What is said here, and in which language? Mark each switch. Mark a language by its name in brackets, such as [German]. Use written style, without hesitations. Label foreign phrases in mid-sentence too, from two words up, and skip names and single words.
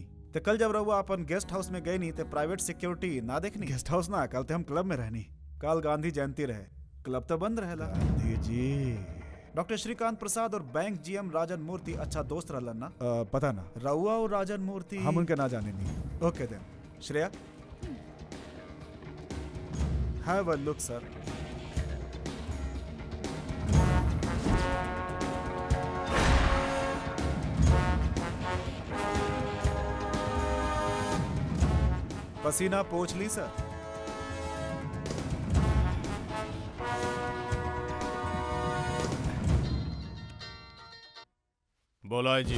[Bhojpuri] तो कल जब रउआ अपन गेस्ट हाउस में गई नहीं तो प्राइवेट सिक्योरिटी ना देखनी? गेस्ट हाउस ना, कल तो हम क्लब में रहनी। कल गांधी जयंती रहे, क्लब तो बंद रहेला। गांधी जी। डॉक्टर श्रीकांत प्रसाद और बैंक जीएम राजन मूर्ति अच्छा दोस्त रहलन ना? पता ना। रउआ और राजन मूर्ति हम उनके ना जाने नहीं। [English] OK then. Shreya, have a look sir. [Bhojpuri] पसीना पोंछ ली सर। बोला जी।